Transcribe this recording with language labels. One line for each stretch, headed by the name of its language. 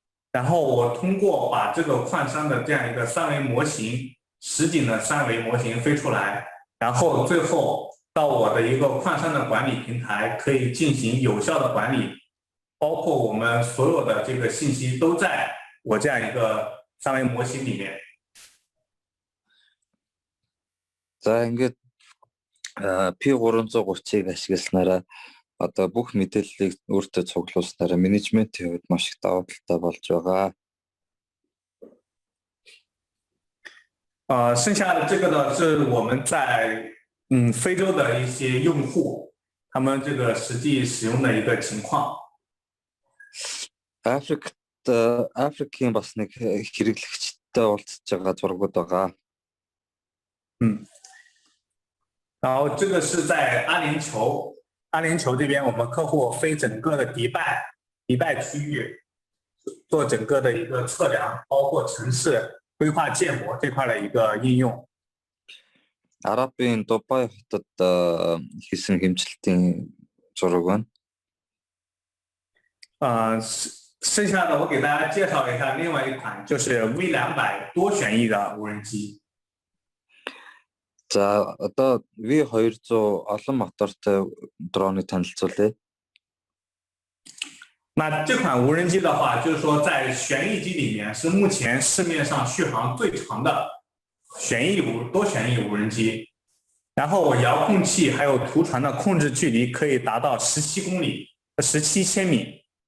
Chinese: 然后我通过把这个矿山的这样一个3维模型，实景的3维模型飞出来，然后最后到我的一个矿山的管理平台，可以进行有效的管理，包括我们所有的这个信息都在我这样一个3维模型里面。
Mongolian: За ингээд P330-ыг ашигласнараа одоо бүх мэдээллийг өөртөө цуглуулснараа менежментийн хувьд маш их давуу талтай болж байгаа.
Chinese: 剩下的这个呢是我们在非洲的一些用户，他们这个实际使用的一个情况。
Mongolian: Африкийн бас нэг хэрэглэгчтэй уулзж байгаа зургууд байгаа.
Chinese: 然后这个是在阿联酋，阿联酋这边我们客户飞整个的迪拜区域，做整个的一个测量，包括城市规划建模这块的一个应用。
Mongolian: Арабын Дубай хотод хийсэн хэмжилтийн зураг байна.
Chinese: 剩下的我给大家介绍一下另外一款，就是 V200多旋翼的无人机。
Mongolian: За одоо V200 олон мотортой дроныг танилцуулъя.
Chinese: 那这款无人机的话，就是说在旋翼机里面是目前市面上续航最长的多旋翼无人机，然后遥控器还有图传的控制距离可以达到17公里、17千米。